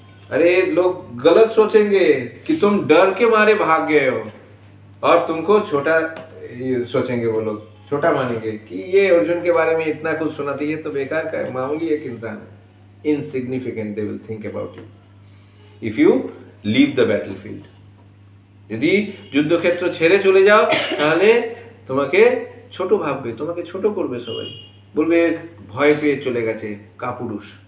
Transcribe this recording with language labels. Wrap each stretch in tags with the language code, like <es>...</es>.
<hi>अरे लोग गलत सोचेंगे कि तुम डर के मारे भाग गए हो, और तुमको छोटा सोचेंगे, वो लोग छोटा मानेंगे कि ये अर्जुन के बारे में इतना कुछ सुना था, ये तो बेकार का है, मामूली एक इंसान है।</hi> <en>Insignificant they will think about you if you leave the battlefield.</en> <bn>যদি যুদ্ধক্ষেত্র ছেড়ে চলে যাও তাহলে তোমাকে ছোট ভাববে, তোমাকে ছোট করবে, সবাই বলবে ভয় পেয়ে চলে গেছে কাপুরুষ।</bn>